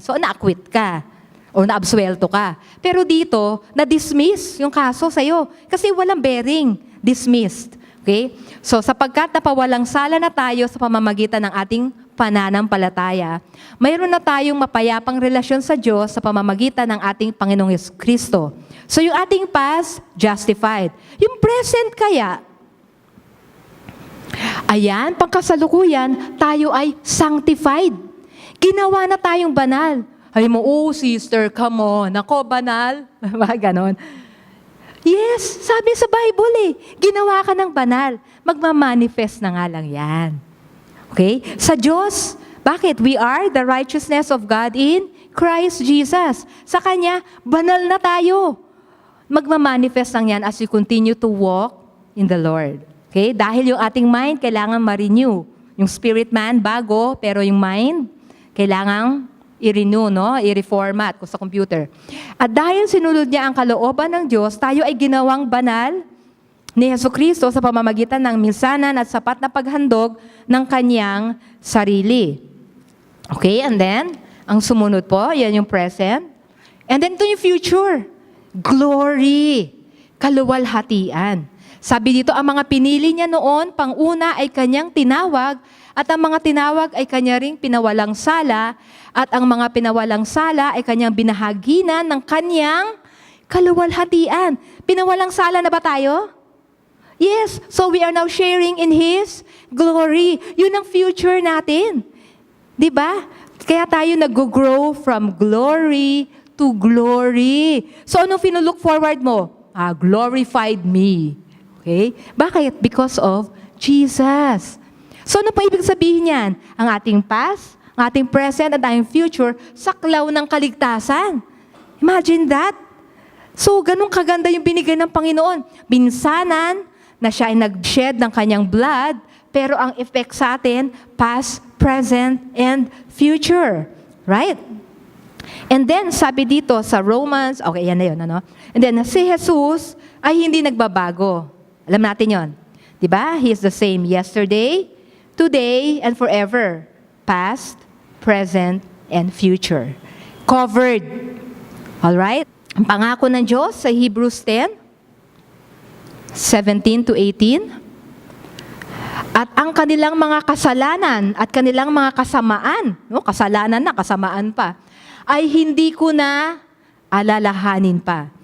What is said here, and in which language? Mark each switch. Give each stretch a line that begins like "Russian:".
Filipino: So, na-acquit ka. O na-absuelto ka. Pero dito, na-dismiss yung kaso sa'yo. Kasi walang bearing. Dismissed. Okay? So, sapagkat napawalang sala na tayo sa pamamagitan ng ating pananampalataya, mayroon na tayong mapayapang relasyon sa Diyos sa pamamagitan ng ating Panginoong Kristo. So, yung ating past, justified. Yung present kaya, ayan, pangkasalukuyan, tayo ay sanctified. Ginawa na tayong banal. Ay mo,
English: oh sister, come on.
Filipino: Ako, banal. Ganon. Yes, sabi sa Bible ginawa ka ng banal. Magmamanifest na nga lang yan. Okay? Sa Diyos, bakit?
English: We are the righteousness of God in Christ Jesus.
Filipino: Sa Kanya, banal na tayo. Magmamanifest lang yan as we continue to walk in the Lord. Okay? Dahil yung ating mind, kailangan ma-renew. Yung spirit man, bago, pero yung mind, kailangan i-renew, no? I-reformat kung sa computer. At dahil sinunod niya ang kalooban ng Diyos, tayo ay ginawang banal ni Jesucristo sa pamamagitan ng minsanan at sapat na paghandog ng kanyang sarili. Okay, and then, ang sumunod po, yan yung present. And then ito yung future. Glory. Kaluwalhatian. Sabi dito, ang mga pinili niya noon, pang-una ay kanyang tinawag, at ang mga tinawag ay kanya ring pinawalang sala, at ang mga pinawalang sala ay kanyang binahaginan ng kanyang kaluwalhatian. Pinawalang sala na ba tayo?
English: Yes, so we are now sharing in His glory.
Filipino: Yun ang future natin. Di ba? Kaya tayo nag-grow from glory to glory. So anong look forward mo? Glorified me. Okay? Bakit?
English: Because of Jesus.
Filipino: So ano pa ibig sabihin yan? Ang ating past, ang ating present, at ating future, saklaw ng kaligtasan.
English: Imagine that.
Filipino: So ganun kaganda yung binigay ng Panginoon. Binsanan, na siya ay nag-shed ng kanyang blood, pero ang effect sa atin, past, present, and future. Right? And then, sabi dito sa Romans, okay, yan na yun, ano? And then, si Jesus ay hindi nagbabago. Alam natin yon, di ba?
English: He is the same yesterday, today, and forever. Past, present, and future. Covered. Alright?
Filipino: Ang pangako ng Diyos sa Hebrews 10:17 to 18. At ang kanilang mga kasalanan at kanilang mga kasamaan, no, kasalanan na, kasamaan pa, ay hindi ko na alalahanin pa.